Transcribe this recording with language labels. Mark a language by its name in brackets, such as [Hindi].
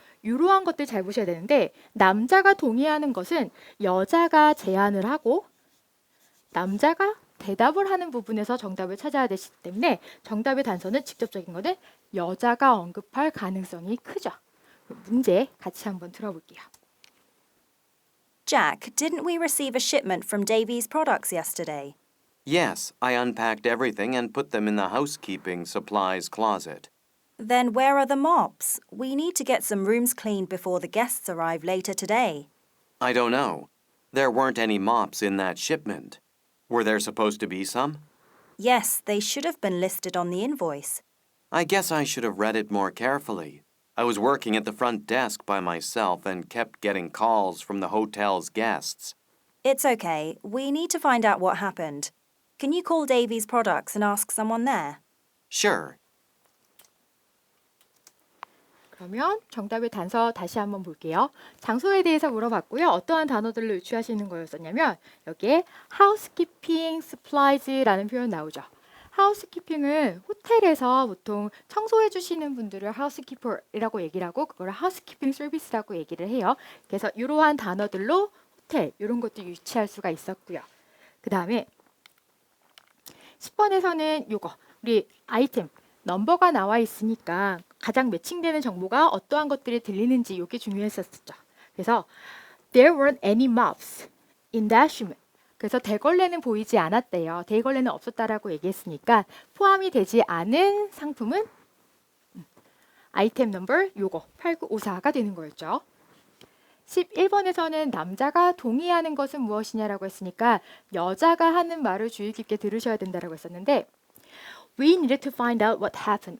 [Korean] 이러한 것들 잘 보셔야 되는데 남자가 동의하는 것은 여자가 제안을 하고 남자가 대답을 하는 부분에서 정답을 찾아야 되기 때문에 정답의 단서는 직접적인 거는 여자가 언급할 가능성이 크죠. 문제 같이 한번 들어볼게요. [English] Jack, didn't we receive a shipment from Davies Products yesterday? Yes, I unpacked everything and put them in the housekeeping supplies closet. Then where are the mops? We need to get some rooms cleaned before the guests arrive later today. I don't know. There weren't any mops in that shipment. Were there supposed to be some? Yes, they should have been listed on the invoice. I guess I should have read it more carefully. I was working at the front desk by myself and kept getting calls from the hotel's guests. It's okay. We need to find out what happened. Can you call Davies Products and ask someone there? Sure. [Korean] 그러면 정답의 단서 다시 한번 볼게요. 장소에 대해서 물어봤고요. 어떠한 단어들로 유추하시는 거였었냐면 여기에 housekeeping supplies라는 표현 나오죠. housekeeping은 호텔에서 보통 청소해 주시는 분들을 housekeeper이라고 얘기를 하고 그걸 housekeeping service라고 얘기를 해요. 그래서 이러한 단어들로 호텔 이런 것도 유추할 수가 있었고요. 그 다음에 10번에서는 요거 우리 아이템 넘버가 나와 있으니까 가장 매칭되는 정보가 어떠한 것들이 들리는지 이게 중요했었죠. [English] 그래서 there weren't any mops in that shipment. [Korean] 그래서 대걸레는 보이지 않았대요. 대걸레는 없었다라고 얘기했으니까 포함이 되지 않은 상품은 아이템 넘버 요거 8954가 되는 거였죠. 11번에서는 남자가 동의하는 것은 무엇이냐라고 했으니까 여자가 하는 말을 주의 깊게 들으셔야 된다라고 했었는데 [English] We needed to find out what happened.